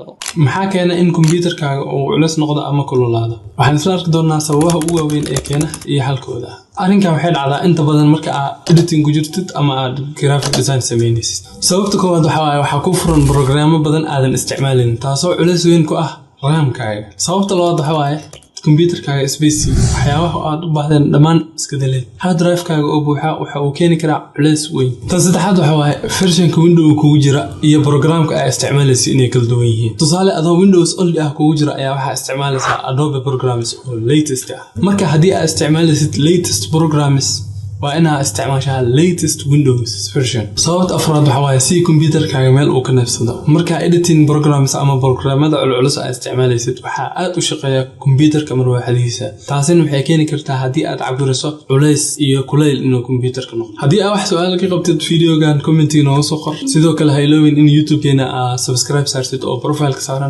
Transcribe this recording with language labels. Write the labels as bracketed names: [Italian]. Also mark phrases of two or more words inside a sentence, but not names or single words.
[Somali] maxaa keena in computerkaaga uu culus noqdo ama kululaado waxaan isla arki doonaa sababaha ugu waaweyn ee keena iyo xalkooda arrinkan waxay dhacdaa inta badan marka aad editing ku jirtid ama aad [English] graphic design [Somali] sameynaysid sababta koowaad waxa ku furan programmo badan aadan isticmaalin taasoo culays weyn ku ah RAM-kaaga sababta labaad waxa computerkaaga space waxyaabaha aad u baahdeen dhammaan iska daleed hard drive-kaaga oo buuxa waxa uu keeni karaa culays weyn tan saddexaad waxa version-ka Windows kugu jira iyo programka aad isticmaalaysid inay kala duwan yihiin tusaale adoo Windows only ah kugu jira ayaa waxa isticmaalaysaa Adobe programs oo latest ah marka haddii aad isticmaalaysid [English] latest programs [Somali] waa inaa isticmaashaa [English] latest Windows version. [Somali] Sababta afraad waxa waaye si computerkaaga meel uu ka neefsado. Marka [English] editing programs [Somali] ama programmada culculus aad isticmaalaysid waxa aad u shaqeeyaa computerka marwaxadiisa. Taasina waxay keeni kartaa haddii aad cabiriso culays iyo kulayl inuu computerka noqdo. Haddii aad wax su'aal ka qabtid videogan commenting noogu soo qor. Sidoo kale ha iloobin in YouTube-keena aad subscribe saartid oo profile-ka saaran.